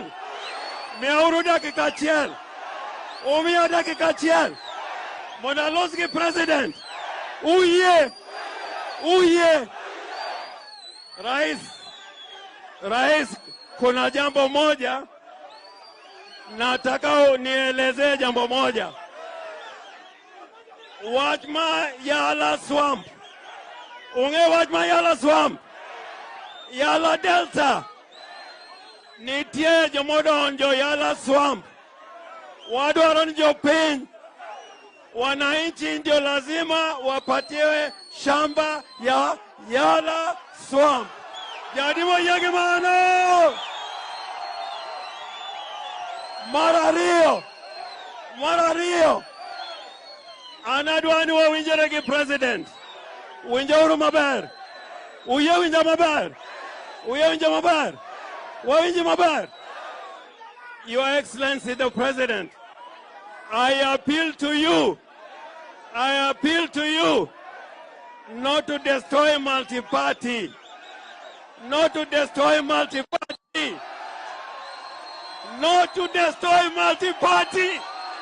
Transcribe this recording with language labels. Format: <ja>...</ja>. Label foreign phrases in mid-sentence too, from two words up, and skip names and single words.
<luo>Miauru dakika achiel, Umia dakika achiel, Monaloski president, Uye,</luo> <sw>Rais, kuna jambo moja, nataka nielezee jambo moja.</sw> <luo>Wachma Yala Swamp, Wachma Yala Swamp, Yala Delta, nitie jomodonjo Yala Swamp, wadwaro ni jopiny,</luo> <sw>wananchi ndio lazima wapatiwe shamba ya Yala Swamp.</sw> <luo>Jadimo yege mano! Marario, anadwani wa winjeregi president, winjauru maber, winja maber, wawinji maber.</luo> <en>Your Excellency the President, I appeal to you not to destroy multi-party, not to destroy multi-party.</en>